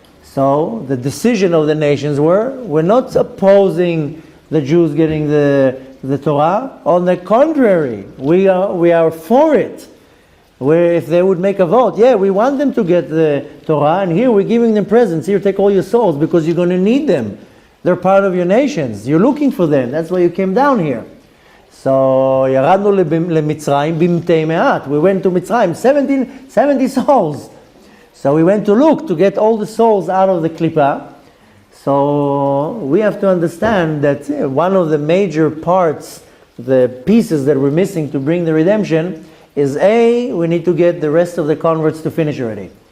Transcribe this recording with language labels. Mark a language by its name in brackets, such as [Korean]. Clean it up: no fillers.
[English] So the decision of the nations we're not opposing the Jews getting the Torah. On the contrary, we are for it. Where if they would make a vote, we want them to get the Torah, and here we're giving them presents. Here, take all your souls, because you're going to need them. They're part of your nations. You're looking for them. That's why you came down here. [Hebrew] So, ירדנו למצרים במתי מעט. [English] We went to Mitzrayim, 70 souls. So we went to look to get all the souls out of the klippah. So we have to understand that one of the major parts, the pieces that we're missing to bring the redemption, is we need to get the rest of the converts to finish already.